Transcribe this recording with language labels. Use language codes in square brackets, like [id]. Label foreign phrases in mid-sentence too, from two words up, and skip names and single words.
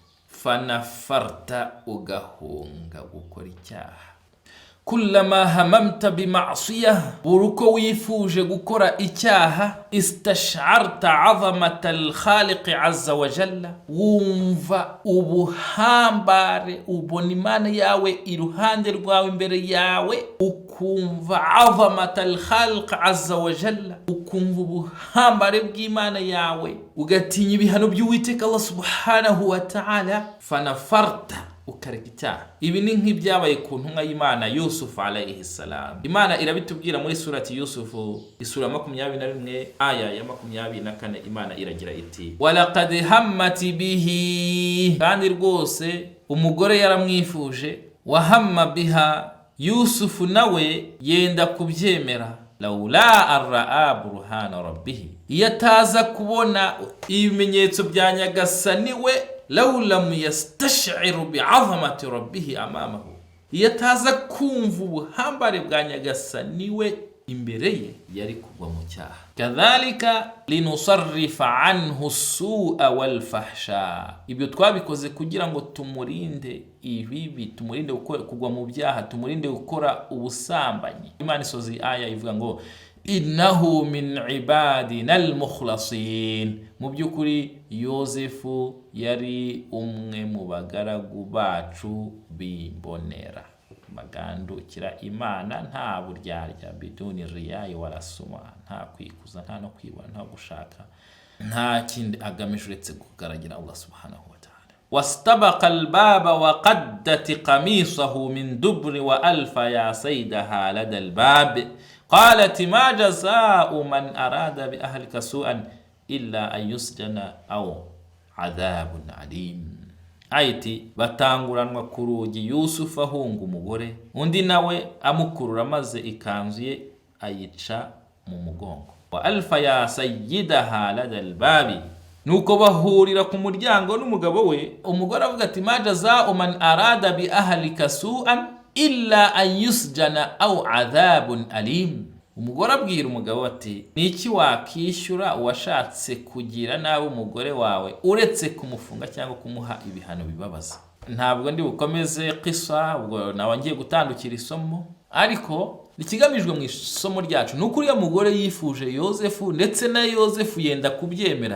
[rw] Fanafarta, ugahunga gukora icyaha. [ar] كلما هممت بمعصية, [rw] buruko wifuje gukora icyaha, [ar] استشعرت عظمة الخالق عز وجل, [rw] wumva ubuhambare, ubona Imana yawe iruhande rwawe imbere yawe, ukumva [ar] عظمة الخالق عز وجل, [rw] ukumva ubuhambare bw'Imana yawe, ugatinya ibihano by'Uwiteka [ar] الله سبحانه وتعالى. [rw] Fanafarta, ukareka icyaha. Ibi ni nk'ibyabaye ku ntumwa y'Imana Yusuf [ar] عليه السلام. [rw] Imana irabitubwira muri surati Yusuf isura 21 aya ya 24. Imana iragira iti [ar] ولقد همت به, [rw] kandi rwose umugore yaramwifuje, [ar] وهم بها, [rw] Yusufu nawe yenda kubyemera, [ar] لولا أن رأى برهان ربه, [rw] yataza kubona ibimenyetso bya nyagasani we, [ar] لولا يستشعر بعظمة ربه أمامه, [rw] yataza kumva ubuhambare bwa nyagasani we imbere ye, yari kugwa mu cyaha. [ar] كذلك لنصرف عنه السوء والفحشاء, [rw] ibyo twabikoze kugira ngo tumurinde ibibi, tumurinde kugwa mu byaha, tumurinde gukora ubusambanyi. Imana isozi aya ivuga ngo [ar] إنه من عبادنا المخلصين, [rw] mu byukuri Yosefu yari umwe mu bagaragu bacu bimbonera, bagandukira Imana nta buryarya, [ar] بدون رياء ولا سمعة, [rw] nta kwikuza, nta no kwibona, nta gushaka, nta kindi agamije uretse kugaragira [ar] الله سبحانه وتعالى. واستبقا الباب وقدت قميصه من دبر وألفيا سيدها لدى الباب قالت ما جزاء من أراد بأهلك سوءا إلا أن يسجن أو عذاب أليم. [rw] Aiti batanguranwa ku rugi, Yusufu ahunga umugore, undi nawe amukurura maze ikanzu ye ayica mu mugongo. [ar] وألفيا سيدها لدى الباب, [rw] nuko bahurira ku muryango n'umugabo we. Umugore avuga ati [ar] ما جزاء من أراد بأهلك سوءا إلا أن يسجن أو عذاب أليم. [rw] Umugore abwira umugabo ati niki wakishyura uwashatse kugira nawe umugore wawe uretse kumufunga cyangwa kumuha ibihano bibabaza. Ntabwo ndi bukomeze qissa, ubwo nawe ngiye gutandukira isomo, ariko ikigamijwe mu isomo ryacu nuko uriya mugore yifuje Yosefu, ndetse na Yosefu yenda kubyemera.